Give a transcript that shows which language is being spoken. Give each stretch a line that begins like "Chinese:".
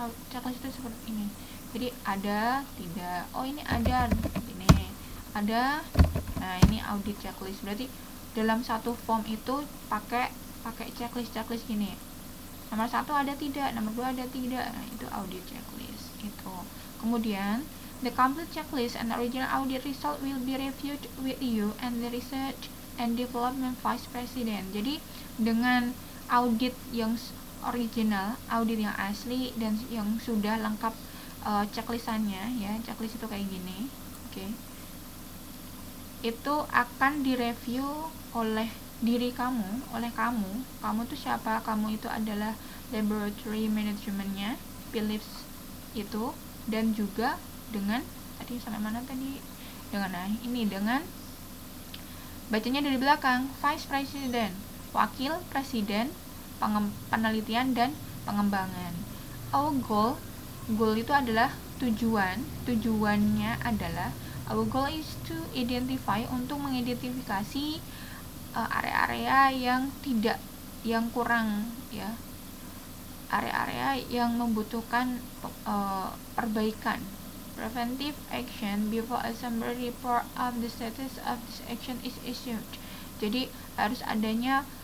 Indonesian: Checklist itu seperti ini. Jadi ada, tidak. Oh, ini ada. Ini ada. Nah, ini audit checklist. Berarti dalam satu form itu pakai checklist gini. Nomor 1 ada tidak, nomor 2 ada tidak. Nah, itu audit checklist itu.
English: Kemudian the complete checklist and original audit result will be reviewed with you and the research and development vice president.
Indonesian: Jadi dengan audit yang original, audit yang asli dan yang sudah lengkap checklistannya ya. Checklist itu kayak gini. Oke. Itu akan direview oleh diri kamu, oleh kamu. Kamu tuh siapa? Kamu itu adalah laboratory manajemennya, Philips itu, dan juga dengan tadi sampai mana tadi? Dengan bacanya dari belakang, vice president, wakil presiden penelitian dan pengembangan. Our goal itu adalah tujuannya adalah
English: our goal is to identify,
Indonesian: untuk mengidentifikasi area-area yang kurang ya, area-area yang membutuhkan perbaikan.
English: Preventive action before a summary report of the status of this action is issued.
Indonesian: Jadi harus adanya